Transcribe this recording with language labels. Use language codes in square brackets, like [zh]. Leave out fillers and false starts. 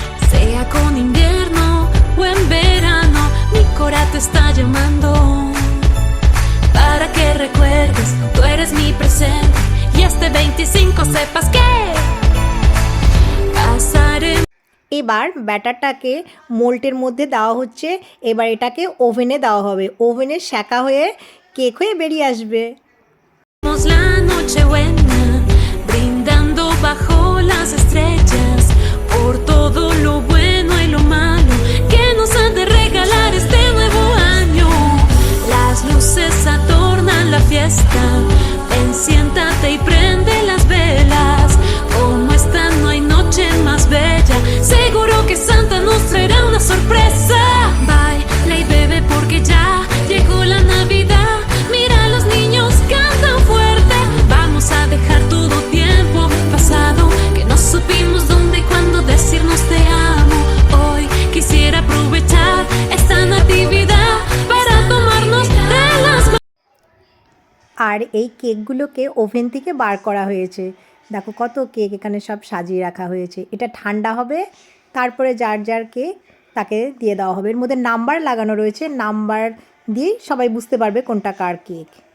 [es] Sea con invierno o en verano, mi cora te está llamando. Para que recuerdes, tú eres mi presente y este 25 sepas que pasaremos. [bn] এবার ব্যাটারটাকে মোল্টের মধ্যে দেওয়া হচ্ছে, এবার এটাকে ওভেনে দেওয়া হবে, ওভেনে সেকা হয়ে কেক হয়ে বেরিয়ে আসবে। [es] La noche buena brindando bajo las estrellas por todo lo bueno y lo malo que nos han de regalar este nuevo año. Las luces adornan la fiesta, ven, siéntate y prende las velas, como esta no hay noche más bella. Seguro que Santa nos traerá una sorpresa. Baila y bebe porque ya llegó la Navidad. Mira, los niños cantan fuerte. Vamos a dejar todo tiempo pasado que no supimos dónde y cuándo decirnos te amo. Hoy quisiera aprovechar esta Natividad para tomarnos de las manos. [bn] আর এই কেকগুলোকে oven থেকে বার করা হয়েছে, দেখো কত cake এখানে সব সাজিয়ে রাখা হয়েছে। এটা ঠান্ডা হবে, তারপরে যার যার কেক তাকে দিয়ে দেওয়া হবে। এর মধ্যে নাম্বার লাগানো রয়েছে, নাম্বার দিয়ে সবাই বুঝতে পারবে কোনটা কার কেক।